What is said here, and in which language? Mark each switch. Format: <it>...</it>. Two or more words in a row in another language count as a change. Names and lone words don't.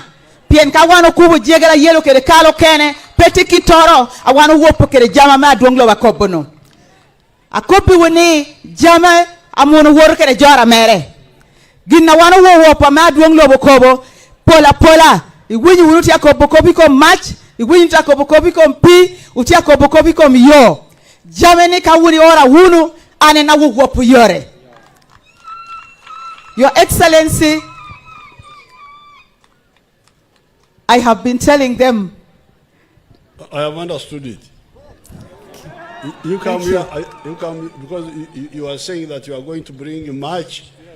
<ach>pien ka wano kubu jegela yelo kede kalo kene petiki toro awano wo pokede jama me aduong lobo kobo no akopi woni jama amono woro kede jora mere ginna wana wo pa ma duong lobo kobo pola igwinyi wuti akobo kobi ko match igwinyi takobo kobi ko pi uti akobo kobi ko yo jameni ka wuri ora wunu ane na wo wopu yore.</ach> <en>Your Excellency, I have been telling them. I have understood it. You come here, you come because you are saying that you are going to bring a match,</en>